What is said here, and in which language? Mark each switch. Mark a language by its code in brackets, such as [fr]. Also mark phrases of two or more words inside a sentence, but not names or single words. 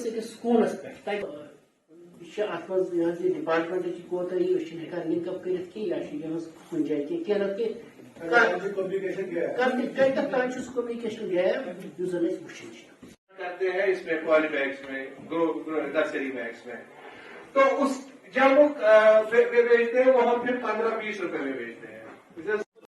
[ks] أکِس سکوٗنس پٮ۪ٹھ تتہِ یہِ چھِ اَتھ منٛز یہِ حظ یہِ ڈِپارٹمنٹٕچ کوتاہی أسۍ چھِنہٕ ہٮ۪کان [en] link up [ks] کٔرِتھ کینٛہہ یا چھِ یِہٕنٛز کُنہِ جایہِ کینٛہہ نتہٕ کینٛہہ کتٮ۪تھ تانۍ چھُ سُہ [en] communication gap [ks] یُس زن أسۍ وٕچھان چھِ [ur] کرتے ہیں اس میں [en] poly bags [ur] میں [en] nursery bags [ur] میں تو اس جب وہ بیچتے ہیں وہ ہم پھر 15-20 روپے میں بیچتے ہیں